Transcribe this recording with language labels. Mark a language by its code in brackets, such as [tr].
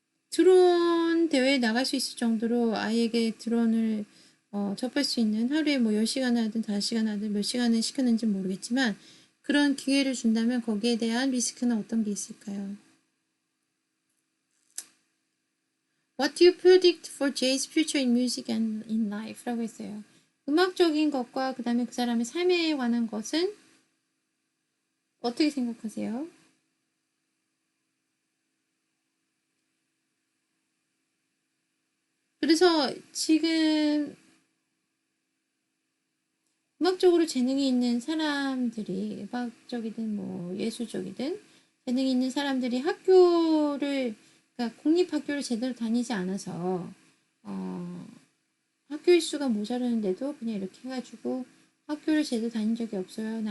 [ko] 드론 대회에 나갈 수 있을 정도로 아이에게 드론을 접할 수 있는 하루에 뭐 10시간 하든 5시간 하든 몇 시간을 시켰는지 모르겠지만 그런 기회를 준다면 거기에 대한 리스크는 어떤 게 있을까요? [en] What do you predict for Jay's future in music and in life? [ko] 라고 했어요. 음악적인 것과 그 다음에 그 사람의 삶에 관한 것은 어떻게 생각하세요? 그래서 지금 음악적으로 재능이 있는 사람들이 음악적이든 뭐 예술적이든 재능이 있는 사람들이 학교를 그러니까 공립학교를 제대로 다니지 않아서 학교 일수가 모자라는데도 그냥 이렇게 해가지고 학교를 제대로 다닌 적이 없어요.